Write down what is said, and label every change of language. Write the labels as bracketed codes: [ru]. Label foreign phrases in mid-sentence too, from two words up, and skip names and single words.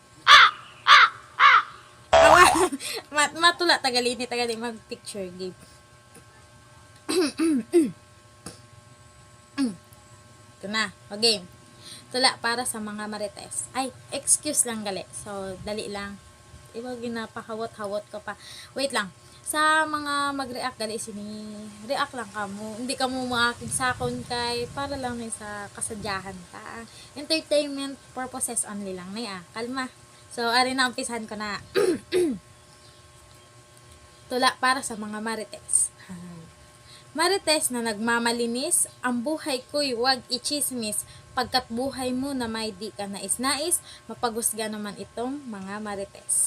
[hil] Matula tagali mag [en] picture game. [tl] Ito na, game. Tula para sa mga marites. [hil] Ay, excuse lang gali. So, dali lang. Iba ginapahawat-hawat ko pa. Wait lang. Sa mga mag-react gali sini, react lang kamo. Hindi kamo maaking sakon kay para lang sa kasadyahan ta. [en] Entertainment purposes only [hil] lang na Kalma. So, ari na umpisahan ko na. Tula para sa mga marites. [tl] Marites na nagmamalinis, ang buhay ko'y wag ichismis, pagkat buhay mo na may di ka nais-nais, mapagusga naman itong mga marites.